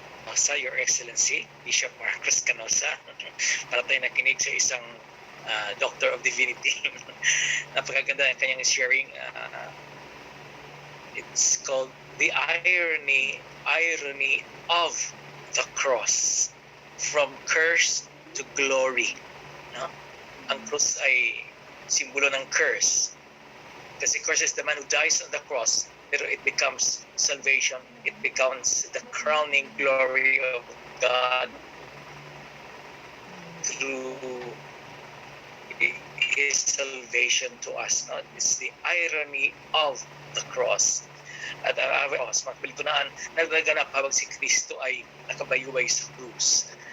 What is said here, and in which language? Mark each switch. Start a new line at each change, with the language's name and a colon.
Filipino: Canosa, Your Excellency, Bishop Marcos Canosa. Para tayo nakinig sa isang Doctor of Divinity. Napakaganda ang kanyang sharing.
English: It's called The Irony of the Cross. From curse to glory. No?
Filipino: Ang cross ay simbolo ng curse.
English: Kasi curse is the man who dies on the cross. Pero it becomes salvation. It becomes the crowning glory of God through His salvation to us. No? It's the irony of the cross.
Filipino: At ang cross, magpilitunaan, nagnaganap habang si Kristo ay nakabayuway sa krus.